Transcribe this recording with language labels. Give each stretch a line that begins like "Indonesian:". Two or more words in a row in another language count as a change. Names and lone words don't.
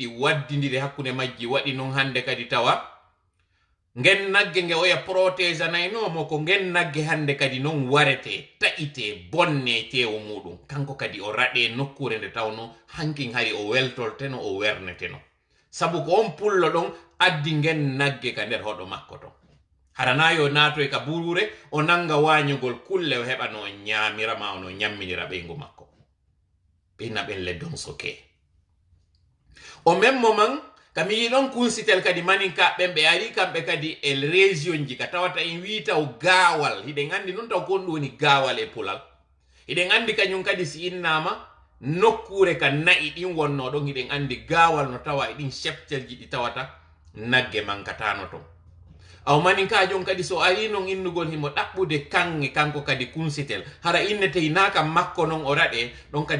Fula: waddidiri hakkunde majji waɗi noon hande kadi tawa ngen nagge nge oya protége anaynomo ko ngen nagge hande kadi noon warete taƴite bonne tewo muɗum kanko kadi o raɗe nokkure nde tawno hankin hari o weltolteno o werneteno sabu ko on pullo ɗon addi ngen nagge ka nder hoɗo makko ton haranayo natoy ka burure o nanga wañugol kulle o heɓa no ñamirama ono ñamminira ɓeygu makko ɓeyna ɓen le don soke o
French: même moment
Fula: kami yiɗon kunsitel kadi maninkaɓen ɓe ari kamɓe kadi e région ji ka tawata en wi taw gawal hiɗen andi noon taw kon ɗum woni gawal e pulal hiɗen andi kañum kadi si innama nokkure ka nayi ɗin wonno ɗon hiɗen andi gawal no tawa e ɗin cheptel ji ɗi tawata nagge mankatano ton aw maninkajon kadi so ari non innugol himo ɗaɓɓude kange kanko kadi kunsitel hara innete naka makko non o raɗe ɗon kadi